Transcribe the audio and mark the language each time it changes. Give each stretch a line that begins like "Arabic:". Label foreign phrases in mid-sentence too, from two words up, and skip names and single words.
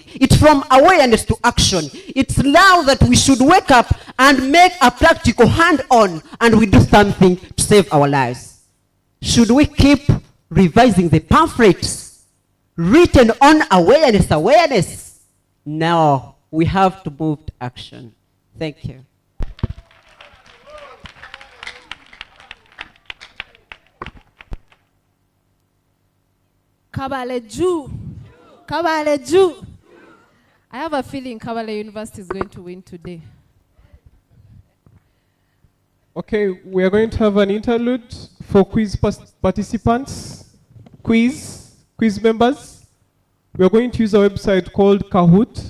English: It's from awareness to action. It's now that we should wake up and make a practical hand-on and we do something to save our lives. Should we keep revising the pamphlets written on awareness? Now we have to move to action. Thank you. Kabale Ju. Kabale Ju. I have a feeling Kyambogo University is going to win today. Okay, we are going to have an interlude for quiz participants, quiz members. We are going to use a website called Kahoot.